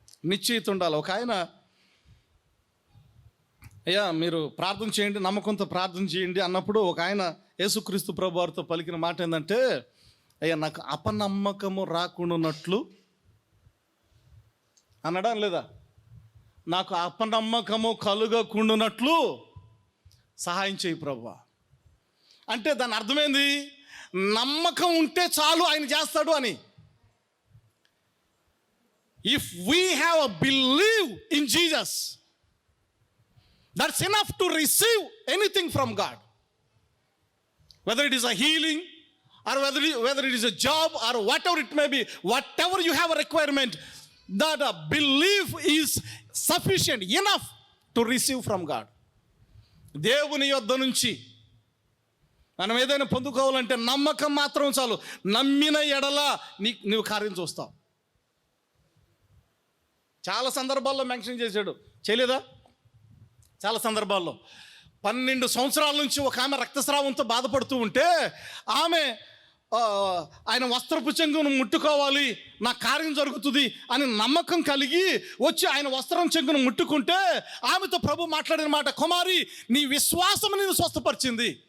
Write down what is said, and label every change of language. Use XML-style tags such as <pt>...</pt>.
<te>నిశ్చయిత ఉండాలి. ఒక ఆయన, అయ్యా మీరు ప్రార్థన చేయండి, నమ్మకంతో ప్రార్థన చేయండి అన్నప్పుడు ఒక ఆయన యేసుక్రీస్తు ప్రభు వారితో పలికిన మాట ఏంటంటే, అయ్యా నాకు అపనమ్మకము రాకుండానట్లు అన్నాడా లేదా? నాకు అపనమ్మకము కలుగకుండానట్లు సహాయం చేయి ప్రభువా. అంటే దాని అర్థమైంది, నమ్మకం ఉంటే చాలు ఆయన చేస్తాడు అని.</te> <en>If we have a belief in Jesus, that's enough to receive anything from God. Whether it is a healing or whether it is a job or whatever it may be, whatever you have a requirement, that a belief is sufficient, enough to receive from God.</en> <te>దేవుని యొద్ద నుంచి మనం ఏదైనా పొందుకోవాలంటే నమ్మకం మాత్రం చాలు. నమ్మిన ఎడల నీవు కార్యం చూస్తావు. చాలా సందర్భాల్లో మెన్షన్ చేశాడు, చేయలేదా? చాలా సందర్భాల్లో 12 సంవత్సరాల నుంచి ఒక ఆమె రక్తస్రావంతో బాధపడుతూ ఉంటే ఆమె ఆయన వస్త్రపు చెంగును ముట్టుకోవాలి, నా కార్యం జరుగుతుంది అని నమ్మకం కలిగి వచ్చి ఆయన వస్త్రం చెంగును ముట్టుకుంటే ఆమెతో ప్రభు మాట్లాడిన మాట, కుమారి నీ విశ్వాసం నేను స్వస్థపరిచింది.</te>